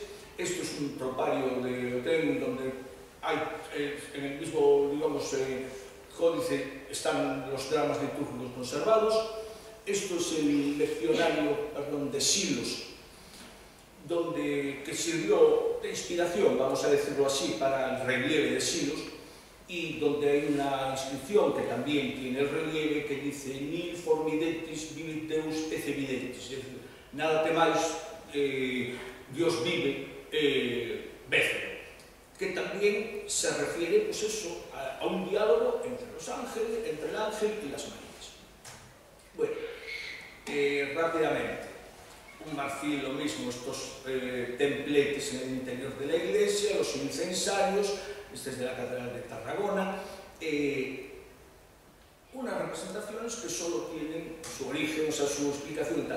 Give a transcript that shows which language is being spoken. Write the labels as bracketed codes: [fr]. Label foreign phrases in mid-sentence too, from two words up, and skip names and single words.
[es] Esto es un tropario de hotel donde hay, en el mismo, digamos, códice están los dramas litúrgicos conservados. Esto es el leccionario, de Silos, que sirvió de inspiración, vamos a decirlo así, para el relieve de Silos, y donde hay una inscripción que también tiene el relieve que dice [la] «Nil formidetis vivit Deus ece videtis», [es] es decir, nada temáis, Dios vive, vedlo, que también se refiere, pues eso, a un diálogo entre los ángeles, entre el ángel y las Marías. Bueno, rápidamente, un marfil, lo mismo, estos templetes en el interior de la iglesia, los incensarios, este es de la Catedral de Tarragona, unas representaciones que solo tienen su origen, o sea, su explicación y tal.